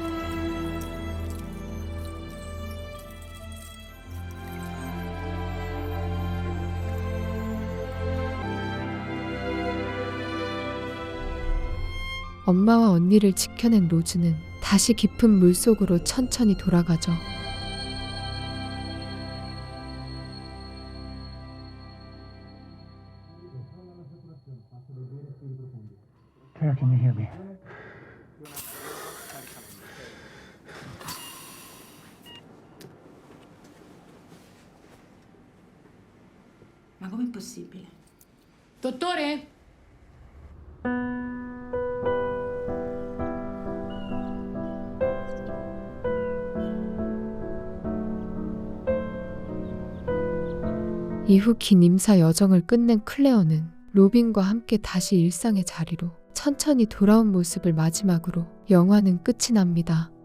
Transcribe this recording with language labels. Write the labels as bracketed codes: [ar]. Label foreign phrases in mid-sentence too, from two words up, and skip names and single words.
[ko] 엄마와 언니를 지켜낸 로즈는 다시 깊은 물속으로 천천히 돌아가죠. [en] Claire, can you hear me? [it] Ma com'è possibile? Dottore? [ko] 이후 긴 임사 여정을 끝낸 클레어는 로빈과 함께 다시 일상의 자리로 천천히 돌아온 모습을 마지막으로 영화는 끝이 납니다.